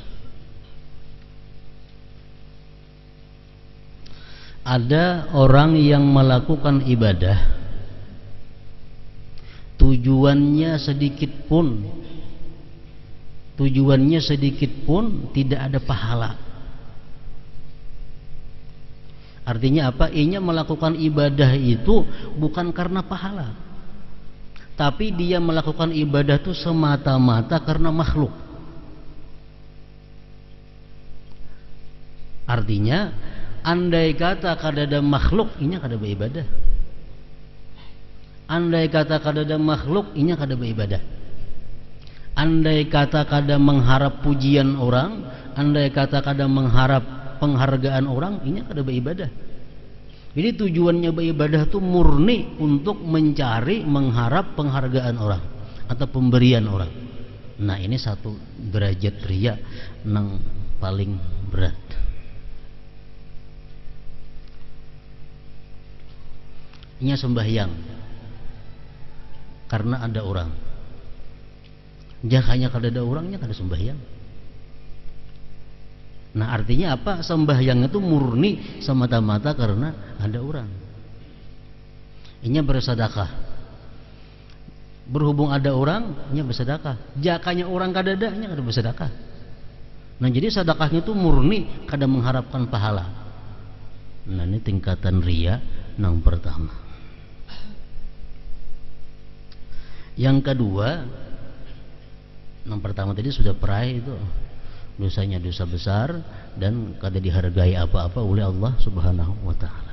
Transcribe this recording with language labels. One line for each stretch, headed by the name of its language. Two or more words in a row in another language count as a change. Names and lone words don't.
Indonesian: Ada orang yang melakukan ibadah tujuannya sedikit pun tidak ada pahala. Artinya apa? Ia melakukan ibadah itu bukan karena pahala, tapi dia melakukan ibadah itu semata-mata karena makhluk.
Banjar: Artinya andai kata kadada makhluk inya kada beribadah. Andai kata kadada makhluk inya kada beribadah. Andai kata kada mengharap pujian orang, andai kata kada mengharap penghargaan orang, inya kada beribadah.
Indonesian: Jadi tujuannya beribadah itu murni untuk mencari, mengharap penghargaan orang atau pemberian orang. Nah, ini satu derajat riya yang paling berat.
Banjar: Nya sembahyang karena ada orang. Jakanya kada ada orangnya kada sembahyang.
Indonesian: Nah, artinya apa? Sembahyang itu murni semata-mata karena ada orang.
Banjar: Inya bersedekah. Berhubung ada orang, inya bersedekah. Jakanya orang kada ada, inya kada bersedekah. Nah, jadi sedekahnya itu murni kada mengharapkan pahala.
Indonesian: Nah, ini tingkatan riya yang pertama. Yang kedua, yang pertama tadi sudah peraih itu dosanya dosa besar dan kada dihargai apa-apa oleh Allah
Arabic: Subhanahu wa Ta'ala.